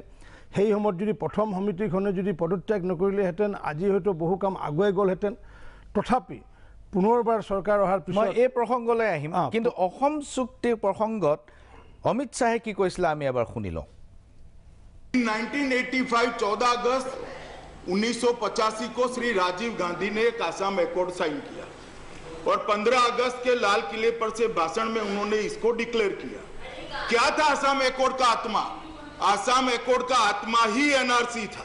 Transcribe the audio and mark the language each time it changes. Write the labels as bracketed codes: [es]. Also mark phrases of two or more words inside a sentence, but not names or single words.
[as] সেই সময়ত যদি প্ৰথম সমিতিখনে যদি পদত্যাগ নকৰিলেহেঁতেন আজি হয়তো বহু কাম আগুৱাই গ'লহেঁতেন। তথাপি পুনৰবাৰ চৰকাৰ অহাৰ পিছত মই এই প্ৰসংগলৈ আহিম, কিন্তু অসম চুক্তিৰ প্ৰসংগত অমিত শ্বাহে কি কৈছিলে আমি এবাৰ শুনি লওঁ। [hi] 1985 14 अगस्त 1985 को श्री राजीव गांधी ने एक आसाम एकॉर्ड साइन किया और 15 अगस्त के लाल किले पर से भाषण में उन्होंने इसको डिक्लेयर किया। क्या था आसाम एकॉर्ड का आत्मा? आसाम एकॉर्ड का आत्मा ही एनआरसी था।